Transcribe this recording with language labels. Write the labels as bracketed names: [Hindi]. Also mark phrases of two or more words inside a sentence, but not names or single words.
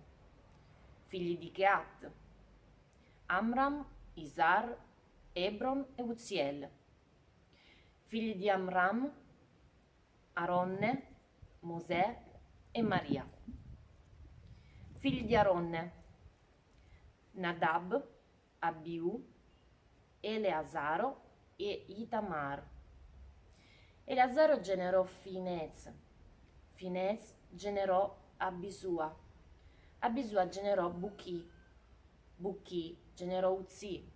[Italian] Figli di Cheat: Amram, Isar, Ebron e Uziel. Figli di Amram: Aronne, Mosè e Maria. Figli di Aronne: Nadab, Abiu, Eleazaro e Itamar. Eleazaro generò Finez. Finez generò Abisua. Abisua generò Buchi. Buchi generò Uzzi.